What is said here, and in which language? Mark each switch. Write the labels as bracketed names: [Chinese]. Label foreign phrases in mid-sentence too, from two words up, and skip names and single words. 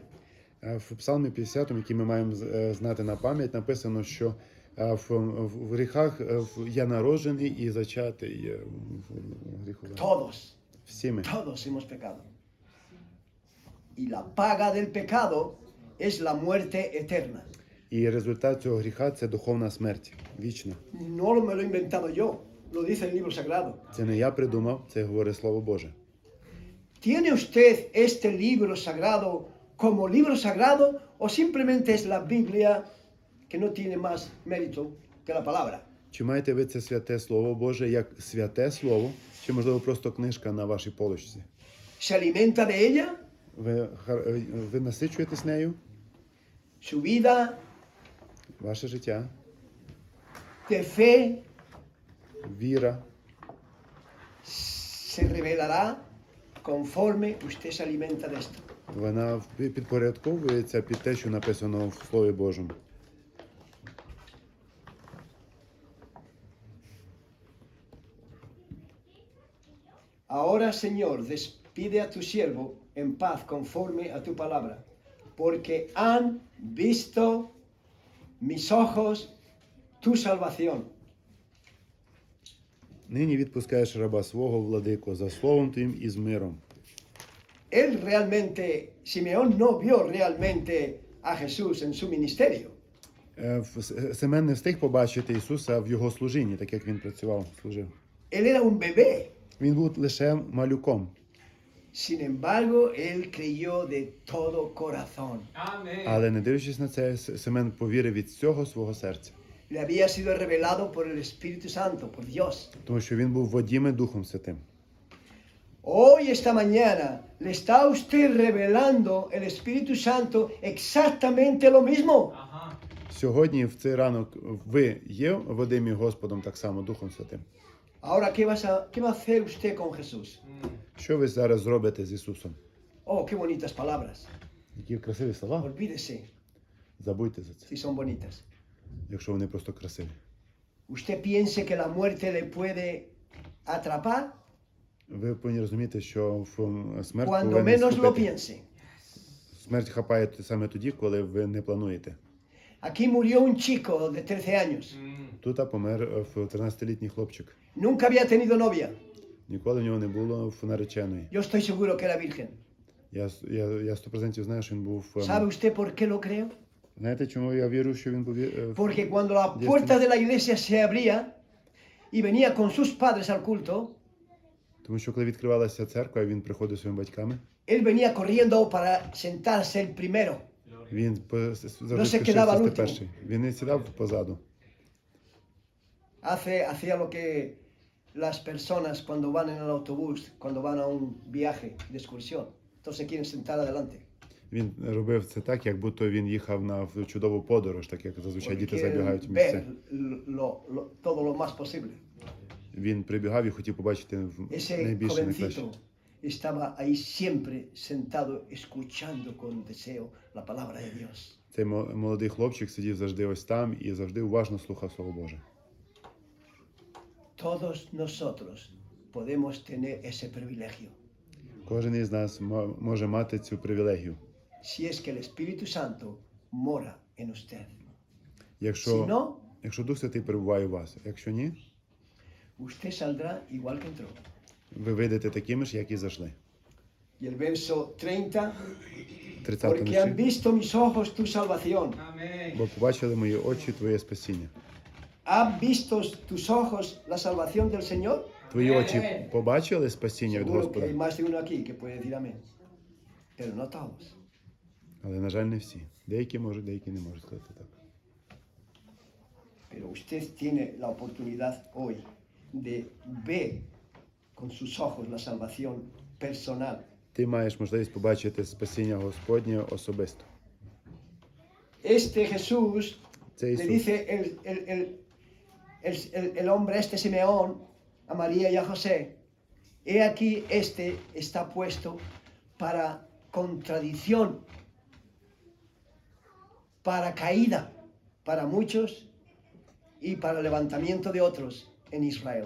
[Ukrainian] В Псалмі 50, який ми маємо знати на пам'ять, написано, що в гріхах я народжений і зачатий в гріху. [Spanish] Todos, [Ukrainian] Всі ми. [Spanish] todos hemos pecado. Y la paga del pecado es la muerte eterna. [Ukrainian] І результат цього гріха – це духовна смерть, вічна. [Spanish] No me lo he inventado yo, lo dice el libro sagrado. [Ukrainian] Це не я придумав, це говорить Слово Боже. [Spanish] ¿Tiene usted este libro sagrado como libro sagrado o simplemente es la Biblia que no tiene más mérito que la palabra? [Ukrainian] Чи маєте ви це святе Слово Боже як святе Слово, чи, можливо, просто книжка на вашій полочці? [Spanish] ¿Se alimenta de ella? [Ukrainian] Ви насичуєтесь нею? [Spanish] Su vida [Ukrainian] Ваше життя, [Spanish] de fe [Ukrainian] віра [Spanish] se revelará conforme usted se alimenta de esto. [Ukrainian] вона підпорядковується під те, що написано в Слові Божому. [Spanish] Ahora, Señor, despide a tu siervo en paz conforme a tu palabra, porque han visto mis ojos tu salvación. [Ukrainian] Нині відпускаєш раба свого, владико, за словом твоїм і з миром. [Spanish] Él realmente, Simeón no vio realmente a Jesús en su ministerio. [Ukrainian] Семен не встиг побачити Ісуса в його служінні, так як він працював, служив. [Spanish] Él era un bebé. [Ukrainian] Він був лише малюком. [Spanish] Sin embargo, él creyó de todo corazón. Amén. [Ukrainian] Але не дивлячись на це, Семен повірив від всього свого серця. [Spanish] Le había sido revelado por el Espíritu Santo, por Dios. [Ukrainian] Тому що він був водіми Духом Святим. [Spanish] Hoy, esta mañana, le está a usted revelando el Espíritu Santo exactamente lo mismo. Ajá. [Ukrainian] Сьогодні, в цей ранок, ви є водимі Господом так само, Духом Святим. [Spanish] Ahora, ¿qué va a hacer usted con Jesús? [Ukrainian] Що ви зараз зробите з Ісусом? [Spanish] Oh, qué bonitas palabras. [Ukrainian] Які красиві слова. [Spanish] Olvídese [Ukrainian] Забудьте за це, [Spanish] si son bonitas. [Ukrainian] якщо вони просто красиві. [Spanish] ¿Usted piense que la muerte le puede atrapar? [Ukrainian] Ви повинні розуміти, що смерть [Spanish] Cuando [Ukrainian] повинна [Spanish] menos lo [Ukrainian] схопити. [Spanish] piense. [Ukrainian] Смерть хапає саме тоді, коли ви не плануєте. [Spanish] Aquí murió un chico de 13 años. [Ukrainian] Тут помер 13-літній хлопчик. [Spanish] Nunca había tenido novia. [Ukrainian] Ніколи в нього не було нареченої. [Spanish] Yo estoy seguro que era virgen. [Ukrainian] Я 100% знаю, що він був. [Spanish] ¿Sabe usted por qué lo creo? [Ukrainian] Знаєте, чому я вірю, що він був? [Spanish] Porque cuando la puerta de la iglesia se abría y venía con sus padres al culto, [Ukrainian] Тому що коли відкривалася церква, він приходив зі своїми батьками. [Spanish] él venía corriendo para sentarse el primero. [Ukrainian] Він [Spanish] No se [Ukrainian] завжди [Spanish] quedaba al [Ukrainian] спішив [Spanish] último. [Ukrainian] перший. Він не сідав позаду. [Spanish] Hacía lo que las personas cuando van en el autobús, cuando van a un viaje de excursión. Entonces quieren sentar adelante. [Ukrainian] Він робив це так, як будто він їхав на чудову подорож, так як зазвичай [Spanish] Porque [Ukrainian] діти забігають в [Spanish] quieren [Ukrainian] місце. [Spanish] ver todo lo más posible. [Ukrainian] Він прибігав і хотів побачити [Spanish] Ese [Ukrainian] найбільше, найкраще. [Spanish] jovencito estaba ahí siempre sentado escuchando con deseo la palabra de Dios. [Ukrainian] Цей молодий хлопчик сидів завжди ось там і завжди уважно слухав Слово Боже. [Spanish] Todos nosotros podemos tener ese privilegio. [Ukrainian] Кожен із нас може мати цю привілегію. [Spanish] Si es que el Espíritu Santo mora en usted. Si [Ukrainian] Якщо [Spanish] no, [Ukrainian] Дух Святий перебуває у вас, якщо ні, [Spanish] usted saldrá igual que entró. [Ukrainian] ви вийдете такими ж, як і зайшли. [Spanish] Y el verso 30, 30 porque han [Ukrainian] вірші. [Spanish] visto mis ojos tu salvación. Amén. [Ukrainian] Бо побачили мої очі Твоє спасіння. [Spanish] ¿Han visto tus ojos la salvación del Señor? [Ukrainian] Твої очі побачили спасіння від [Spanish] Seguro que [Ukrainian] Господа, [Spanish] hay más de uno aquí que puede decir amén. Pero no todos. [Ukrainian] але, на жаль, не всі. Деякі можуть, деякі не можуть сказати так. [Spanish] Pero usted tiene la oportunidad hoy de ver con sus ojos la salvación personal. [Ukrainian] Ти маєш можливість побачити спасіння Господнє особисто. [Spanish] Este Jesús, [Ukrainian] Це [Spanish] le [Ukrainian] Ісус. [Spanish] dice el hombre, este Simeón, a María y a José, he aquí este está puesto para contradicción, para caída para muchos y para levantamiento de otros en Israel.